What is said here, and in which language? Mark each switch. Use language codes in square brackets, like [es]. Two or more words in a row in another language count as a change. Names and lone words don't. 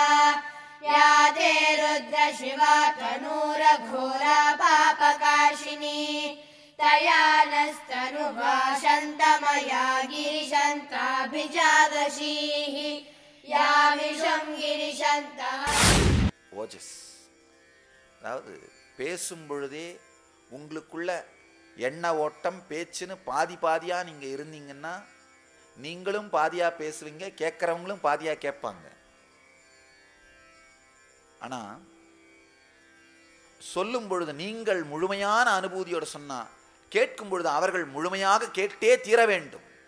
[sa] या ते रुद्र शिवा तनूरघोरा पापकाशिनी तया नस्तनुभाषन्तमया गिरिशन्ताभिजादशीः यामिषं गिरिशन्तः। [ta] ஓஜஸ், அதாவது பேசும் பொழுதே உங்களுக்குள்ள எண்ண ஓட்டம் பேச்சுன்னு பாதி பாதியா நீங்க இருந்தீங்கன்னா நீங்களும் பாதியா பேசுவீங்க, கேட்கறவங்களும் பாதியா கேட்பாங்க. ஆனா சொல்லும் பொழுது நீங்கள் முழுமையான அனுபூதியோட சொன்னா கேட்கும் பொழுது அவர்கள் முழுமையாக கேட்டே தீர வேண்டும்.